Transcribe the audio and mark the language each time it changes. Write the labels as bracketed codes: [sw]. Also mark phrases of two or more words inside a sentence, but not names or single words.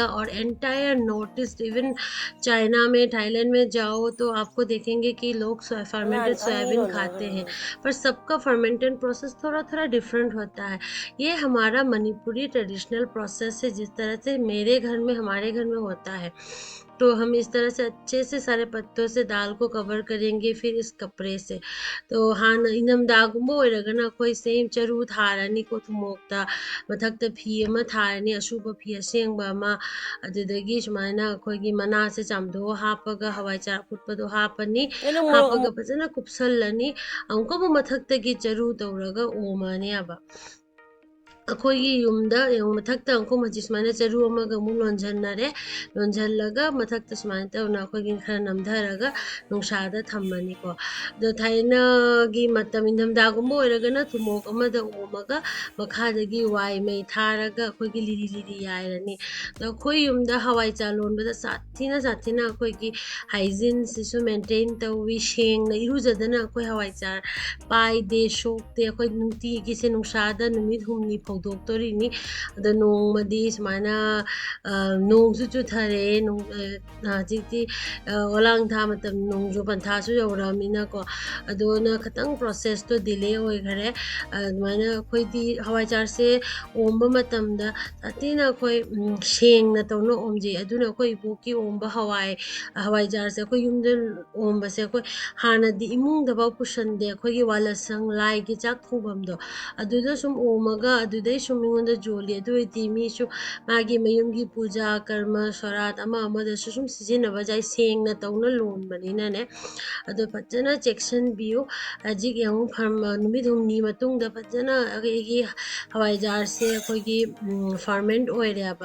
[hi] और [en] entire North East even [hi] चाइना में थाईलैंड में जाओ तो आपको देखेंगे कि लोग [en] fermented soybean [hi] खाते हैं, पर सबका [en] fermented process [hi] थोड़ा थोड़ा डिफरेंट होता है। ये हमारा [en] Manipuri traditional process [hi] है, जिस तरह से मेरे घर में हमारे घर में होता है। तो हम इस तरह से अच्छे से सारे पत्तों से दाल को कवर करेंगे फिर इस कपड़े से। तो हाँ [mni] ইনম দাগুম্বা ওইরগনা অখোই সেম চরু থারনি কো থুমোক্তা মথক্তা ফি অমা থারনি অশুভ ফি অসেংবা অমা অদুদগী সুমাইনা অখোগী মনা সে চামদো হাপগা হবাইচার ফুটপদো হাপনি হাপগা ফজনা কুপসল্লনি অমুকবু মথক্তগী চরু তৌরগা ওমানে অবা অখোগী য়ুমদা মথক্তা অংকুম হজি সুমাইনা চরু অমগা মু লোংঝন্নরে লোংঝল্লগা মথক্তা সুমাইনা তৌনা অখোগী খরা নমধরগা নুংসাদা থম্মনিকো। দো থাইনাগী মতম ইংধমদাগুম্বা ওইরগনা থুমোক অমদা ওমগা মখাদগী বাই মই থারগা অখোগী লিরী লিরী য়াইরনি। তো অখোই য়ুমদা হবাইচা লোনবদা সাথীনা অখোগী হাইজীন সিসু মেন্টেন তৌবী শেংনা ইরুজদনা অখোই হবাইচা পাইদে সোক্তে অখোই নুংতীগী সে নুংসাদা নুমিৎ হুমনি ফৌদোক্তোরিনি। অদা নোংমদী সুমাইনা নোংসু চুথরে হজিক্তি ওলাং থা মতলব নোংজু পংথাসু য়ৌরমিনাকো অদোনা খতং প্রোসেস তো ডিলে ওইখরে। অদুমাইনা অখোইদী হবাইচার সে ওম্বা মতমদা সাথীনা অখোই শেংনা তৌনা ওমজে অদুনা অখোই ইবোকী ওম্বা হবাইজার সে অখোই য়ুমদে ওম্বা সে অখোই হানাদী ইমুংদবা পুশংদে অখোই বালাসং লাইগী চাক থুবমদো অদুদা সুম ওমগা অদুদে সুম মিংোংদা জোলী অদুইদী মীসু মাগী ময়ুমগী পূজা কর্ম সরাত অমা অমদসু সুম সিজিনবা জায় সেংনা তৌনা লোনবনিনানে। অদো ফজনা চেক্শন বিয়ো হজিক য়ং ফর্ম নুমিৎ হুমনি মতুংদা ফজনা অগে হবাইজার সে অখোগী ফর্মেন্ট ওইরেবা।